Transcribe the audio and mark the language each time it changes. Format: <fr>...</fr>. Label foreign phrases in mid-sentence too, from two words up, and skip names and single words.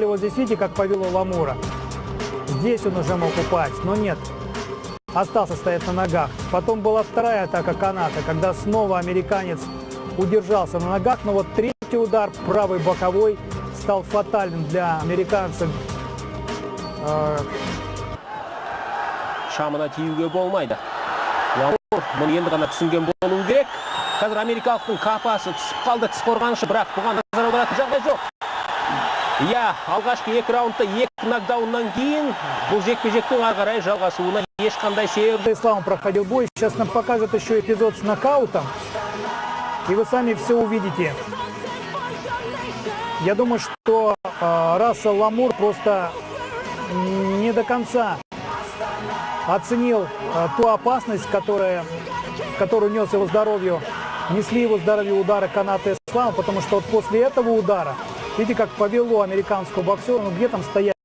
<ru>Вот здесь видите, как повело Ламура. Здесь он уже мог упасть, но нет. Остался стоять на ногах. Потом была вторая атака Каната, когда снова американец удержался на ногах. Но вот третий удар, правый боковой, стал фатальным для американцев.</ru> <kk>Шамына тиюге болмайды. Ламур мұны енді ғана түсінген болуы керек. Қазір америкалықтың қапасы түсіп қалды, тіс қорғанышы, бірақ бұған назар аударатын жағдай жоқ. Иә, алғашқы 2 раундта 2 нокдауннан кейін бұл жекпе-жектің ары қарай жалғасуына ешқандай себеп.</kk> <ru>Ислам проходил бой. Сейчас нам покажет еще эпизод с нокаутом. И вы сами все увидите. Я думаю, что Рассел Ламур просто не до конца оценил ту опасность, которую нес его здоровью несли его здоровье удары каната Ислама, потому что вот после этого удара, видите, как повело американского боксера, ну где там стоять?</ru>